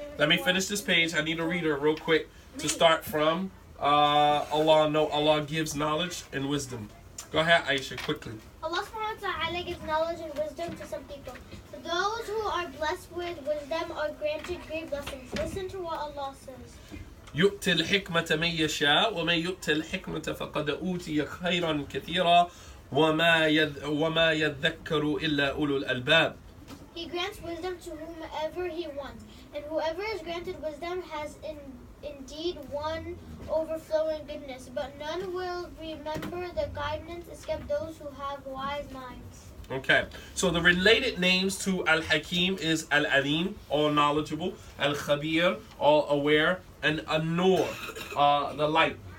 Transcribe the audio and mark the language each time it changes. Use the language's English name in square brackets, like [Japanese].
[English] Let me finish this page. I need to read it real quick to start from. Allah gives knowledge and wisdom. Go ahead, Aisha, quickly. Allah subhanahu wa ta'ala gives knowledge and wisdom to some people. For those who are blessed with wisdom are granted great blessings. Listen to what Allah says. [Arabic] يؤتي الحكمة من يشاء ومن يؤتي الحكمة فقد أوتي خيرا كثيرا وما يذكر إلا أولو الألباب. [English] He grants wisdom to whomever he wants, and whoever is granted wisdom has indeed won overflowing goodness, but none will remember the guidance except those who have wise minds. Okay, so the related names to Al-Hakim is Al-Alim, all knowledgeable, Al-Khabir, all aware, and An-Nur, the light.